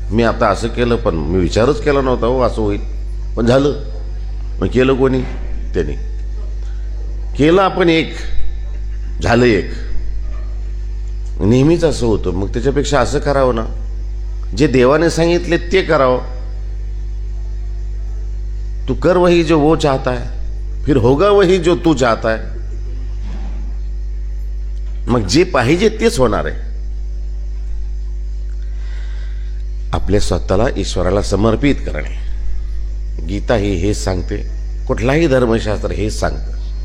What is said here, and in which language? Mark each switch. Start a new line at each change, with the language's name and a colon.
Marathi: मी आता असं केलं, पण मी विचारच केला नव्हता हो असं होईल, पण झालं. मग केलं कोणी? त्याने केलं. आपण एक झालं, एक. नेहमीच असं होतं. मग त्याच्यापेक्षा असं करावं ना, जे देवाने सांगितले ते करावं.
Hindi: तू कर वही जो वो चाहता है, फिर होगा वही जो तू चाहता है.
Marathi: मग जे पाहिजे तेच होणार आहे. आपल्या स्वतःला ईश्वराला समर्पित करणे. गीता ही हेच सांगते, कुठलाही धर्मशास्त्र हेच सांगतं.